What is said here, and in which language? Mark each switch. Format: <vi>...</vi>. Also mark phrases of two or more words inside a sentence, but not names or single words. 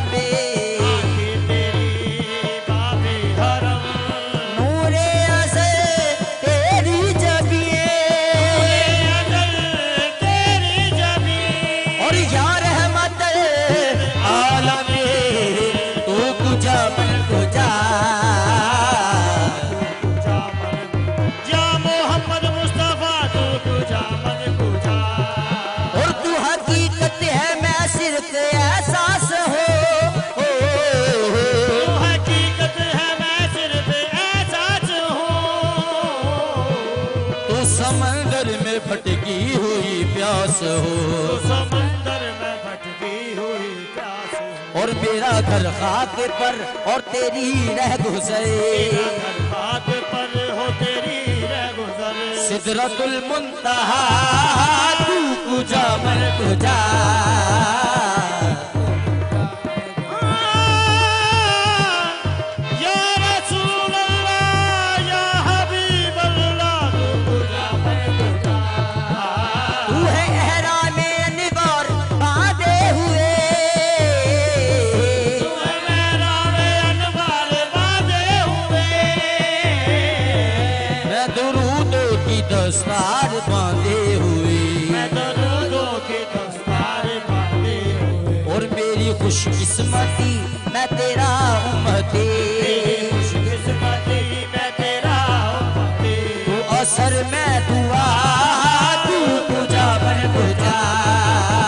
<ur>تیری باب حرم. نور ازل تیری جبیں تیری جبی. اور یا رحمت عالم</ur> <fa>تو کجا من کجا. یا محمد مصطفیٰ تو کجا من کجا.</fa> <ur>اور تو حقیقت ہے میں صرف احساس ہو. تو حقیقت ہے میں صرف احساس ہوں. تو سمندر میں پھٹکی ہوئی پیاس ہو. تو سمندر میں بھٹکی ہوئی پیاس ہوں. اور میرا گھر خاک پر اور تیری رہ گزرے. ہاتھ پر ہو تیری رہ گزر.</ur> <ar>سدرت المنتہا</ar> <fa>تو کجا من کجا.</fa> <ar>یا رسول اللہ یا حبیب اللہ</ar> <fa>تو کجا من کجا.</fa> <ur>تو ہے احرام انوار باندھے ہوئے. میرا انوار باندھے ہوئے. میں درودوں کی دستار باندھے ہوئے. میں درودوں کی دستار باندھے ہوئے. اور میری خوش قسمتی میں تیرا امتی. خوش قسمتی میں تیرا امتی. تو اثر میں دعا</ur> <fa>تو کجا من کجا.</fa>